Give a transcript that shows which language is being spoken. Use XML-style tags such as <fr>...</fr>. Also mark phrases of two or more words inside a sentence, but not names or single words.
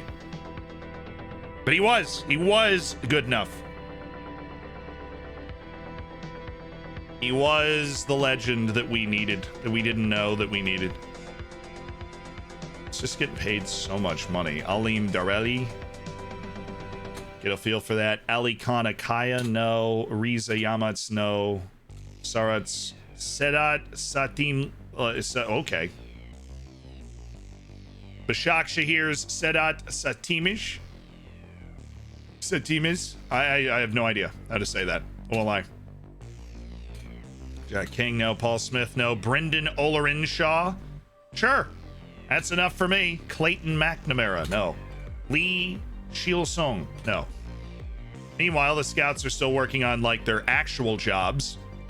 <en>But he was good enough. He was the legend that we needed, that we didn't know that we needed. It's just getting paid so much money. Alim Dareli. Get a feel for that. Ali Khanakaya, no. Riza Yamats, no. Sarats Sedat Satim. Okay. Bashak Shahir's Sedat Satimish. Satimis. I have no idea how to say that. Won't lie. Jack King, no. Paul Smith, no. Brendan Olarinshaw. Sure. That's enough for me. Clayton McNamara, no. Lee Shielsong, no. Meanwhile, the scouts are still working on like their actual jobs.</en>